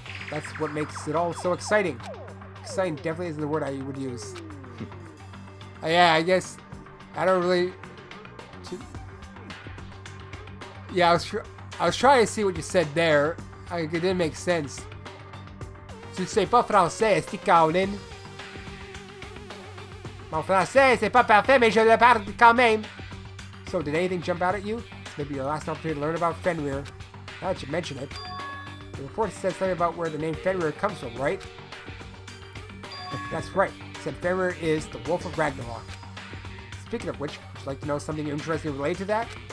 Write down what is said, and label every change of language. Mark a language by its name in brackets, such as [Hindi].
[English] That's what makes it all so exciting. Exciting definitely isn't the word I would use. Yeah, I guess I don't really. Yeah, I was trying to see what you said there. It didn't make sense. [French] Tu sais pas français, est-ce que Mon français, c'est pas parfait, mais je le parle quand même. [English] So, did anything jump out at you? It's maybe your last opportunity to learn about Fenrir. Now that you mention it. The report says something about where the name Fenrir comes from, right? That's right. It said Fenrir is the Wolf of Ragnarok. Speaking of which, would you like to know something interesting related to that?